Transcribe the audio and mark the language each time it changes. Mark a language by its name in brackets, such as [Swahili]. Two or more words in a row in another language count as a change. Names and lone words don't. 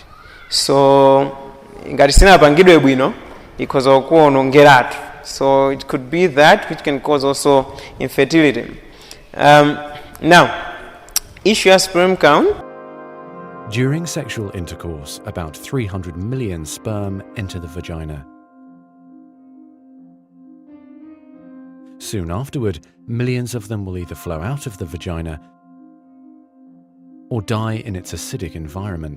[Nyanja] So ngati sinapangidwe bwino ikhoza kuonongeratu. [English] So it could be that which can cause also infertility. Now, issue of sperm count. During sexual intercourse, about 300 million sperm enter the vagina. Soon afterward, millions of them will either flow out of the vagina or die in its acidic environment.